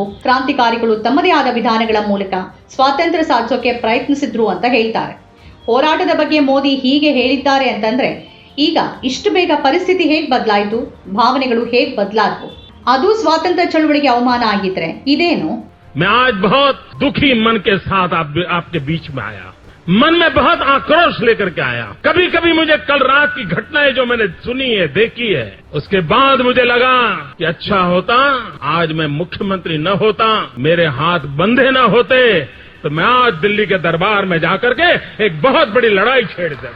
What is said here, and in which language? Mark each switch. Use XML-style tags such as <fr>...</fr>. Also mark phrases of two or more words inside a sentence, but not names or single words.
<kn>ಕ್ರಾಂತಿಕಾರಿಗಳು ತಮ್ಮದೇ ಆದ ವಿಧಾನಗಳ ಮೂಲಕ ಸ್ವಾತಂತ್ರ್ಯ ಸಾಧಿಸೋಕೆ ಪ್ರಯತ್ನಿಸಿದ್ರು ಅಂತ ಹೇಳ್ತಾರೆ. ಹೋರಾಟದ ಬಗ್ಗೆ ಮೋದಿ ಹೀಗೆ ಹೇಳಿದ್ದಾರೆ ಅಂತಂದ್ರೆ ಈಗ ಇಷ್ಟು ಬೇಗ ಪರಿಸ್ಥಿತಿ ಹೇಗೆ ಬದಲಾಯಿತು, ಭಾವನೆಗಳು ಹೇಗೆ ಬದಲಾದವು? ಅದು ಸ್ವಾತಂತ್ರ್ಯ ಚಳುವಳಿಗೆ ಅವಮಾನ ಆಗಿದ್ರೆ ಇದೇನು?</kn> <hi>मैं आज बहुत दुखी मन के साथ आपके बीच में आया. मन में बहुत आक्रोश लेकर के आया. कभी कभी मुझे कल रात की घटनाएं जो मैंने सुनी है, देखी है, उसके बाद मुझे लगा कि अच्छा होता आज मैं मुख्यमंत्री न होता, मेरे हाथ बंधे न होते, तो मैं आज दिल्ली के दरबार में जाकर के एक बहुत बड़ी लड़ाई छेड़ देता.</hi>